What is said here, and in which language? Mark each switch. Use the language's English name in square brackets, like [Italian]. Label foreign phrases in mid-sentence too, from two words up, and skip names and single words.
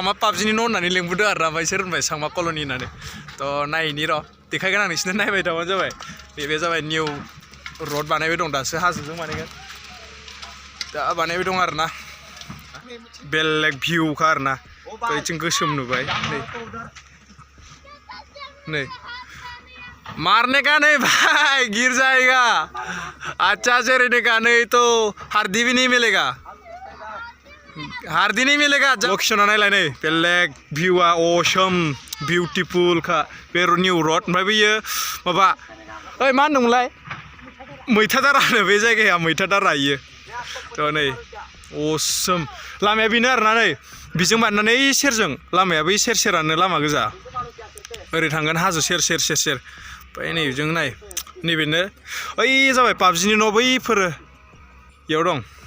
[Bodo] मा पाबजिनि न' होननानै लेंबोदों आरोना ओमफ्राय सोर होनबाय सांमा कल'नि होननानै तो नायनि र' देखायगोन आं नोंसिनो नायबाय थाबानो जाबाय बे जाबाय [English] new road [Bodo] बानायबाय दं दासो हाजोजों बानायगोन दा बानायबाय दं आरोना बेलेग भिउखा आरोना बैथिं गोसोम नुबाय नै [Hindi] मारने का नहीं भाई गिर जाएगा अच्छा से रहने का नहीं तो हार्दी भी नहीं मिलेगा [Bodo] लोकेशना नायलाय नै बेलेग भिउआ असम बिउटिफुल खा बे [English] new road [Bodo] ओमफ्राय बेयो माबा ओइ मा होनदोंमोनलाय मैथादारानो बे जायगाया मैथादारा इयो तो नै असम लामाया बेनो आरोना नै बेजों बारनानै सेरजों लामाया बै सेर सेरानो लामा गोजा ओरै थांगोन हाजो सेर ओमफ्राय नैबेजों नाय नैबेनो ओइ जाबाय पाबजिनि न' बैफोरो इयाव दं